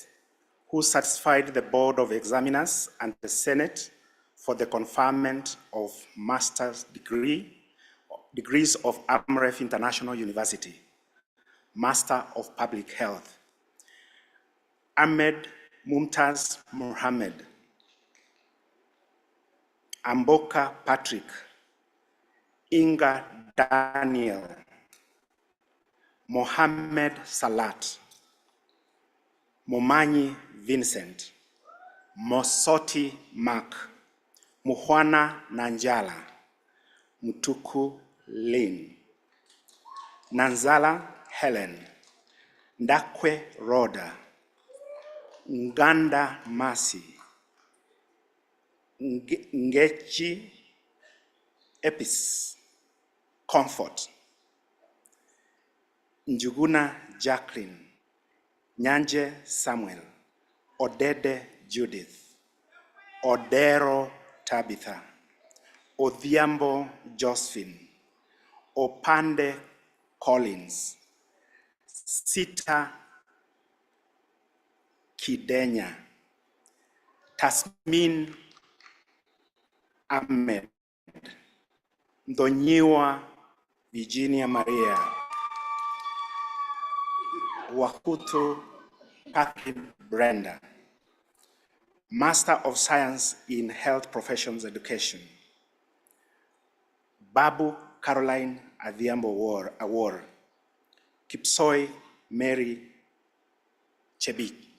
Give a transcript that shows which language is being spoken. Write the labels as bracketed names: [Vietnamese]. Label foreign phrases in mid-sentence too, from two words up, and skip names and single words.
[English] who satisfied the Board of Examiners and the Senate for the conferment of master's degrees of Amref International University, Master of Public Health. Ahmed Mumtaz Mohammed, Amboka Patrick, Inga Daniel, Mohammed Salat, Momanyi Vincent, Mosoti Mark, Muhwana Nanjala, Mutuku Lynn, Nanzala Helen, Ndakwe Roda, Nganda Masi, Ngechi Epis, Comfort, Njuguna Jacqueline, Nyanje Samuel, Odede Judith, Odero Tabitha, Odhiambo Josephine, Opande Collins, Sita Kidenya, Tasmin Ahmed, Ndonyiwa Virginia Maria, Wakutu Catherine Brenda, Master of Science in Health Professions Education, Babu Caroline Adhiambo Award, Kipsoi Mary Chebi.